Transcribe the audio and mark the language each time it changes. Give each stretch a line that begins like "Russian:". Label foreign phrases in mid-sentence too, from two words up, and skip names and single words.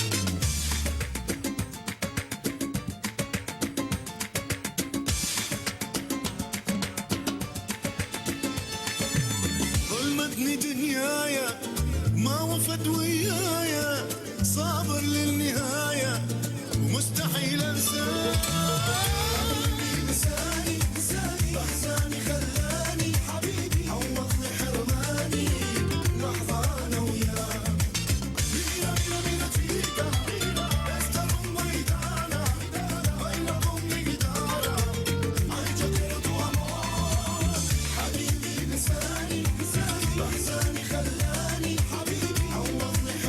Arabic: ظلمتني دنيايا ما وفت ويايا صابر للنهاية ومستحيل انساك حبيبي لساني بأحزاني خلاني حبيبي عوضني حرماني لحظة أنا وياك
Spanish: Mira chica, esta rumba gitana baila con mi guitarra. Ay, yo quiero tu amor.
Arabic: حبيبي لساني بأحزاني خلاني حبيبي عوضني